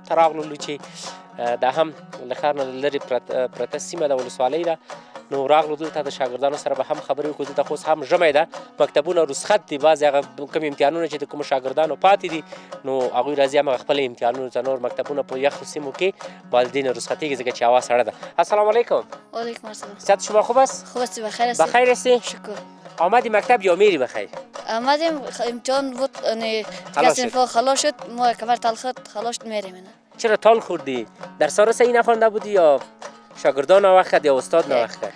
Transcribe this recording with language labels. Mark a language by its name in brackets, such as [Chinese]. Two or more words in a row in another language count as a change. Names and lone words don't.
[Pashto] ته راغللو چې دا هم له ښار نه لرې پرته سیمه ده ولسوالۍ ده نو راغلو دلته د شاګردانو سره به هم خبرې وکړو. دلته خو اوس هم ژمی ده مکتبونه رخصت دي بعضې هغه کوم امتحانونه چې د کومو شاګردانو پاتې دي نو هغوی راځي همغه خپل امتحانونو ته نور مکتبونه په یخو سیمو کې والدین رخصتېږي ځکه چې هوا سړه ده. [Arabic] السلام علیکم. وعلیکم السلام. [Persian] صحت شما خوب است؟ خوب است بخیر هستی؟ بخیر هستی؟ شکر. آمدی مکتب یا میری بخیر؟ آمدیم امتحان بود دیگه صنفا خلاص شد ما کمر تلخت خلاص میریم اینا. چرا تال خوردی؟ درس را صحیح نخوانده بودی یا شاگردان ناوقت کرد یا استاد ناوقت کرد؟